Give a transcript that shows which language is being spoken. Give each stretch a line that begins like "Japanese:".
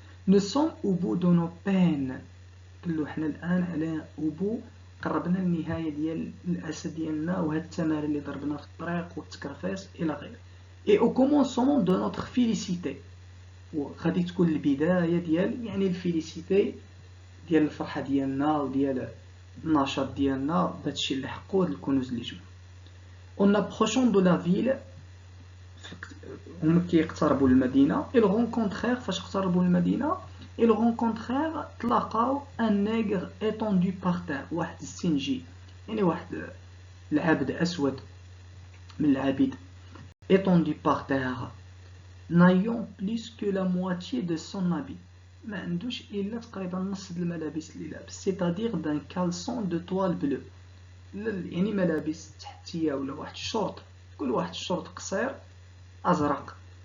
French: nous sommes au bout de nos peines،
Arabic: قالوا حنا الان على أوبو، قربنا النهايه ديال الاسى ديالنا وهاد التمارين اللي ضربنا في الطريق والتكرفاس الى غيره.
French: et au commencement de notre félicité،
Arabic: وغادي تكون البدايه ديال يعني الفيليسيتي ديال الفرحه ديالنا وديال النشاط ديالنا بهادشي اللي حقو، هاد الكنوز اللي جبنا.
French: on approchant de la ville،
Arabic: هم كيقتربوا المدينه.
French: ils rencontrèrent،
Arabic: فاش اقتربوا المدينه ils rencontrèrent، تلاقاو
French: un nègre étendu par terre،
Arabic: واحد السنجي يعني واحد العبد اسود من العبيد،
French: étendu par terre n'ayant plus que la moitié de son habit،
Arabic: ما عندوش الا تقريبا نص الملابس اللي لابس،
French: c'est-à-dire d'un caleçon de toile bleue،
Arabic: يعني ملابس تحتيه ولا واحد الشورت، كل واحد الشورت قصير ازرق.